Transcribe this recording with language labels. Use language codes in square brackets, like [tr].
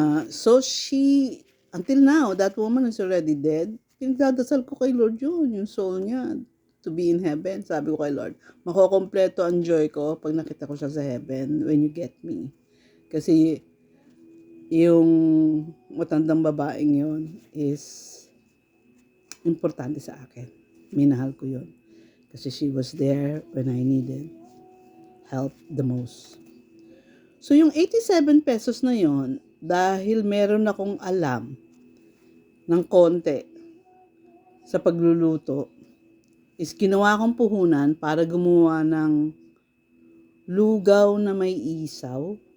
[en] So until now, that woman is already dead. [tl] Pinagdadasal ko kay Lord yun, yung soul niya, to be in heaven. Sabi ko kay Lord, makokompleto ang joy ko pag nakita ko siya sa heaven when you get me. Kasi yung matandang babaeng yun is importante sa akin. Minahal ko yun. [en] Kasi she was there when I needed help the most. [tl] So yung 87 pesos na yon, dahil meron akong alam ng konti sa pagluluto, is ginawa kong puhunan para gumawa ng lugaw na may isaw.